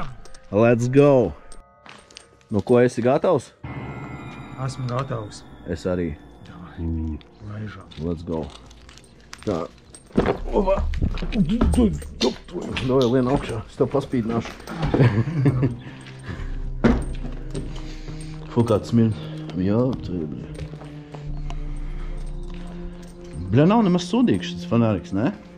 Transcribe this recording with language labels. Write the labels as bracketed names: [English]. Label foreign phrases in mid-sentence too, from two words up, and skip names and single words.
[English] Let's go! [Latvian] Ko esi gatavs? Esmu gatavs. Es arī. Laižam. [English] Let's go. [Latvian] Tā. Ova! Doj, lien augšā. Es tev paspīdināšu. Kāds smird. Jā, tā ir, bļa. Bļa, nav nemaz sūdīgs šis fanāriks, ne?